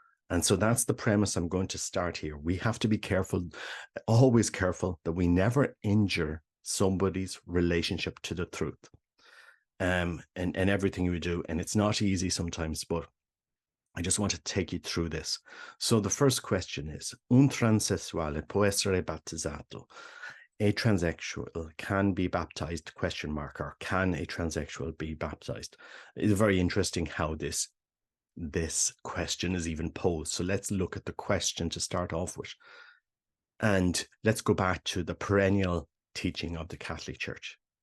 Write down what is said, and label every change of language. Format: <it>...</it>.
<en>And so that's the premise I'm going to start here. We have to be careful, always careful, that we never injure somebody's relationship to the truth, and everything we do. And it's not easy sometimes, but I just want to take you through this. So the first question is,</en> <it>un transessuale può essere battezzato?</it> <en>A transsexual can be baptized, ? Or can a transsexual be baptized? It's very interesting how this question is even posed. So let's look at the question to start off with. And let's go back to the perennial teaching of the Catholic Church.</en>